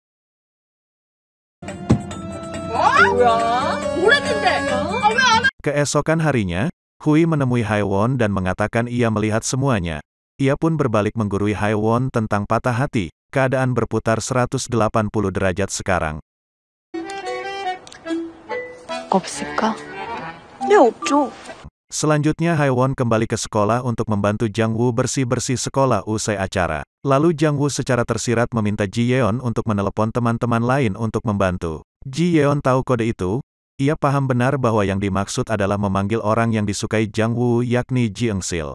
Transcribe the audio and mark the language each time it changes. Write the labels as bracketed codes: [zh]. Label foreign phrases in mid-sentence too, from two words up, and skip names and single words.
[id] Keesokan harinya, Hui menemui Haewon dan mengatakan ia melihat semuanya. Ia pun berbalik menggurui Haewon tentang patah hati, keadaan berputar 180 derajat sekarang. [ko] 없을까? 네, 없죠. [id] Selanjutnya Haewon kembali ke sekolah untuk membantu Jang-woo bersih-bersih sekolah usai acara. Lalu Jang-woo secara tersirat meminta Ji Yeon untuk menelepon teman-teman lain untuk membantu. Ji Yeon tahu kode itu. Ia paham benar bahwa yang dimaksud adalah memanggil orang yang disukai Jang-woo yakni Ji Eung-sil.